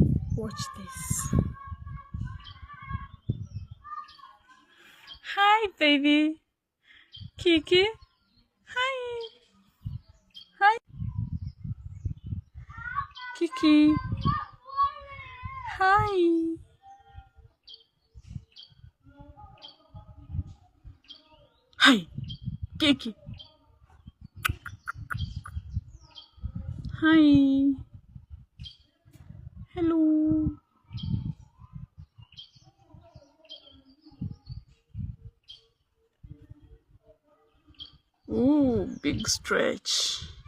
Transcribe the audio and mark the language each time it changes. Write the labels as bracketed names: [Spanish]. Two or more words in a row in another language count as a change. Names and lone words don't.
[English] Watch this. Hi, baby. Kiki. Hi. Hi. Kiki. Hi. Hi. Kiki. Hi. Hello. Ooh, big stretch.